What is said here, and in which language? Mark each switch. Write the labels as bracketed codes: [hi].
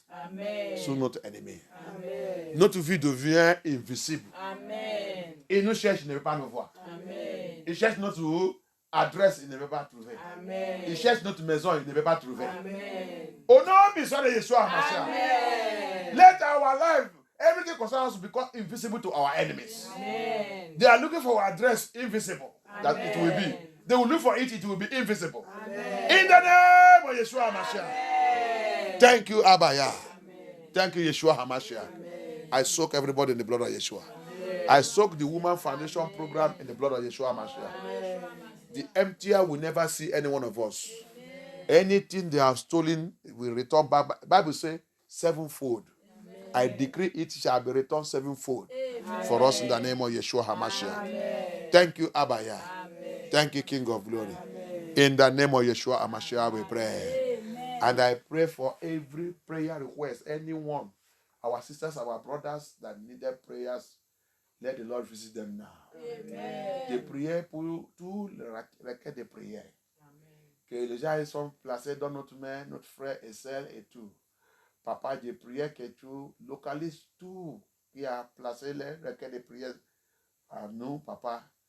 [fr] Amen. sous notre ennemi. Amen. Notre vie devient invisible. Amen. Il nous cherche, il ne veut pas nous voir. Amen. Il cherche notre adresse, il ne veut pas trouver. Amen. Il cherche notre maison, il ne veut pas trouver. Amen. Au nom puissant de Yeshua HaMashiach. Amen. [en] Let our life, everything concerning us, become invisible to our enemies. Amen. They are looking for our address invisible. That it will be. Amen. They will look for it, it will be invisible. Amen. In the name of Yeshua HaMashiach. Amen. Thank you, Abaya. Amen. Thank you, Yeshua HaMashiach. Amen. I soak everybody in the blood of Yeshua. Amen. I soak the Woman Foundation program in the blood of Yeshua HaMashiach. Amen. The emptier will never see any one of us. Anything they have stolen will return back. Bible says sevenfold. I decree it shall be returned sevenfold for us in the name of Yeshua HaMashiach. Thank you, Abaya. Thank you, King of Glory. In the name of Yeshua HaMashiach, we pray. And I pray for every prayer request. Anyone, our sisters, our brothers that needed prayers, let the Lord visit them now. [fr] Des prières pour tout le requête de prière. Que les gens sont placés dans notre main, notre frère et sœur et tout. Papa, je prie que tu localises tout qui a placé les requêtes de prière à nous, papa.